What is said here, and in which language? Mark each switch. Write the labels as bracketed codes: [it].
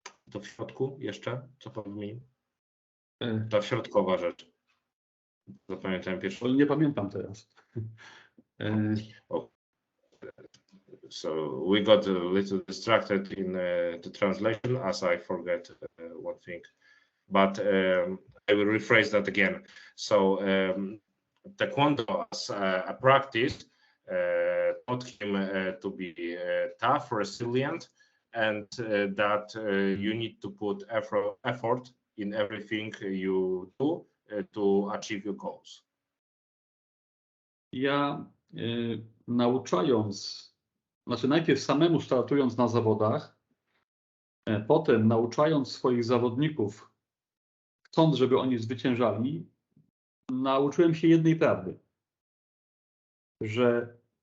[pl] To w środku jeszcze, co pan wymienił? Ta środkowa rzecz. Zapamiętałem pierwszy. Nie pamiętam teraz. [en] So we got a little distracted in the translation as I forget one thing, but I will rephrase that again. So Taekwondo as a practice taught him to be tough, resilient, and that you need to put effort in everything you do to achieve your goals. [pl] Ja nauczając, znaczy najpierw samemu startując na zawodach, potem nauczając swoich zawodników, chcąc, żeby oni zwyciężali, nauczyłem się jednej prawdy, że